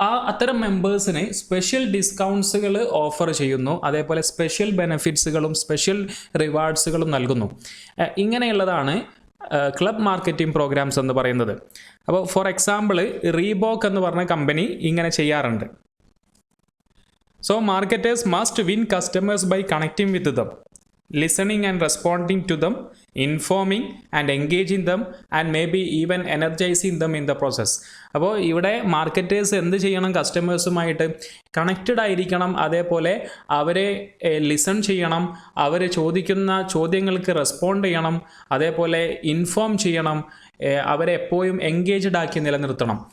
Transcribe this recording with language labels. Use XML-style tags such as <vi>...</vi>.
<ml>അത്തരം മെമ്പേഴ്സിന് special ഡിസ്കൗണ്ട്സുകൾ offer ചെയ്യുന്നു. അതേപോലെ സ്പെഷ്യൽ ബെനിഫിറ്റ്സുകളും സ്പെഷ്യൽ റിവാർഡ്സുകളും നൽകുന്നു. ഇങ്ങനെയുള്ളതാണ് ക്ലബ് മാർക്കറ്റിംഗ് പ്രോഗ്രാംസ് എന്ന് പറയുന്നത്. അപ്പോൾ ഫോർ എക്സാമ്പിൾ റീബോക്ക് എന്ന് പറഞ്ഞ കമ്പനി ഇങ്ങനെ ചെയ്യാറുണ്ട്.</ml> <en>So marketers must win customers by connecting with them, listening and responding to them, informing and engaging them, and maybe even energizing them in the process.</en> <ml>അപ്പോൾ ഇവിടെ marketers എന്ത് ചെയ്യണം? കസ്റ്റമേഴ്സുമായിട്ട് connected ആയിരിക്കണം. അതേപോലെ അവരെ ലിസൺ ചെയ്യണം, അവർ ചോദിക്കുന്ന ചോദ്യങ്ങൾക്ക് റെസ്പോണ്ട് ചെയ്യണം, അതേപോലെ ഇൻഫോം ചെയ്യണം, അവരെ എപ്പോഴും എൻഗേജ്ഡ് ആക്കി നിലനിർത്തണം.</ml>